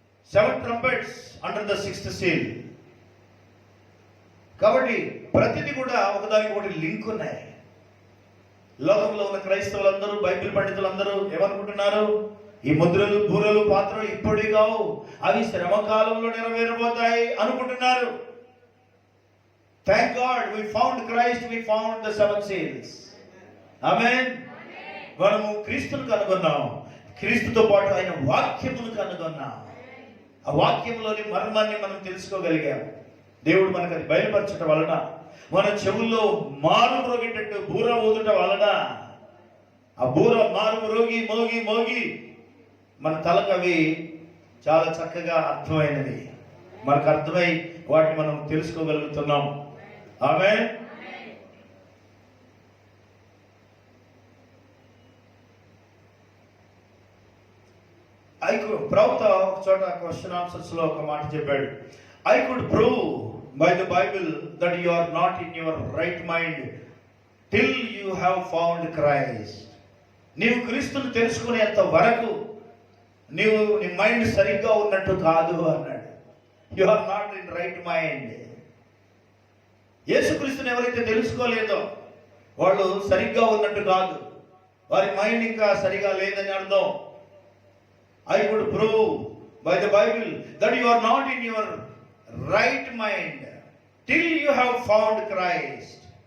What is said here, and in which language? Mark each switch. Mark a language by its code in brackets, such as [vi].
[en] 7 trumpets under the 6th seal. [te] కాబట్టి ప్రతిదీ కూడా ఒకదానికి ఒకటి లింక్ ఉన్నాయి. లోకంలో ఉన్న క్రైస్తవులందరూ, బైబిల్ పండితులందరూ ఏమనుకుంటున్నారు? ఈ ముద్రలు, బూరలు, పాత్రలు ఇప్పుడే కావు, అవి శ్రమకాలంలో నెరవేరబోతాయి అనుకుంటున్నారు. [en] Thank God, we found Christ, we found the 7 seals. ఆమేన్. [te] మనము క్రీస్తును కనుగొన్నాం. క్రీస్తుతో పాటు ఆయన వాక్యమును కనుగొన్నాం. ఆ వాక్యంలోని మర్మాన్ని మనం తెలుసుకోగలిగాం. దేవుడు మనకు అది బయలుపరచడం వలన, మన చెవుల్లో మారు మ్రోగేటట్టు బూర ఊదుట వలన, ఆ బూర మారు మ్రోగి మోగి మోగి మన తలకు అవి చాలా చక్కగా అర్థమైనవి. మనకు అర్థమై వాటిని మనం తెలుసుకోగలుగుతున్నాం. ఆమేన్. ప్రవక్త ఒక చోట క్వశ్చన్ ఆన్సర్స్ లో ఒక మాట చెప్పాడు. [en] I could prove by the Bible that you are not in your right mind till you have found Christ. [te] నీవు క్రీస్తును తెలుసుకునేంత వరకు నీ మైండ్ సరిగ్గా ఉన్నట్టు కాదు అన్నాడు. [en] You are not in right mind. [te] యేసుక్రీస్తుని ఎవరైతే తెలుసుకోలేదో వాళ్ళు సరిగ్గా ఉన్నట్టు కాదు, వారి మైండ్ ఇంకా సరిగా లేదని అర్థం. [en] I could prove by the Bible that you are not in your right mind till you have found Christ.